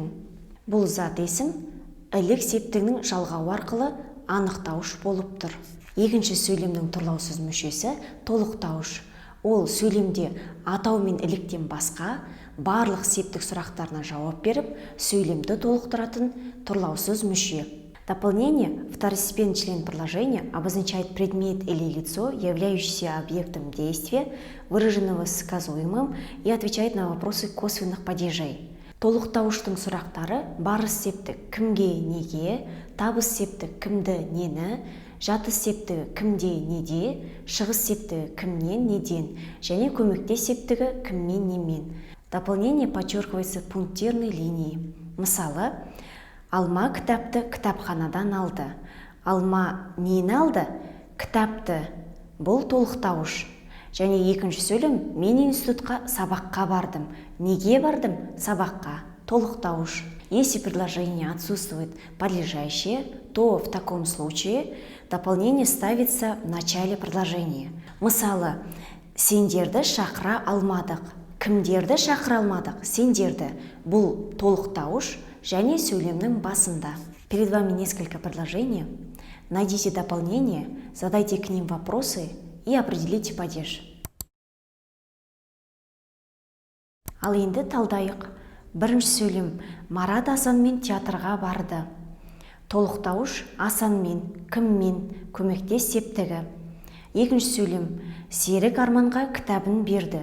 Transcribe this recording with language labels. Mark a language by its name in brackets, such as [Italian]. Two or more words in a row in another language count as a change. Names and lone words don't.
[Kazakh] Бұл зат есім ілік септігінің жалғауы арқылы анықтауыш болып тұр. Екінші сөйлемнің тұрлаусыз мүшесі толықтауыш. Ол сөйлемде атау мен іліктен басқа барлық септік сұрақтарына жауап беріп, сөйлемді толықтыратын тұрлаусыз мүше. [Russian] Дополнение: второстепенный член предложения обозначает предмет или лицо, являющийся объектом действия, выраженного сказуемым, и отвечает на вопросы косвенных падежей. [Kazakh] Толықтауыштың сұрақтары барыс септік кімге, неге, табыс септік кімді, нені, жатыс септігі кімде, неде, шығыс септігі кімнен, неден, және көмектес септігі кіммен, немен. [Russian] Дополнение подчеркивается пунктирной линией. [Kazakh] Мысалы: алма кітапты кітапханадан алды. Алма нені алды? Кітапты. Бұл толықтауыш. Және екінші сөйлем: мен институтқа сабаққа бардым. Неге бардым? Сабаққа. Толықтауыш. [Russian] Если предложение отсутствует подлежащее, то в таком случае дополнение ставится в начале предложения. [Kazakh] Мысалы: сендерді шақыра алмадық. Кімдерді шақыра алмадық? Сендерді. Бұл толықтауыш және сөйлемнің басында. [Russian] Перед вами несколько предложений. Найдите дополнение, задайте к ним вопросы и определите падеж. [Kazakh] Ал енді талдайық. Бірінші сөйлем: Марат Асанмен театрға барды. Толықтауыш Асанмен, кіммен, көмектес септігі. Екінші сөйлем: Серік Арманға кітабын берді.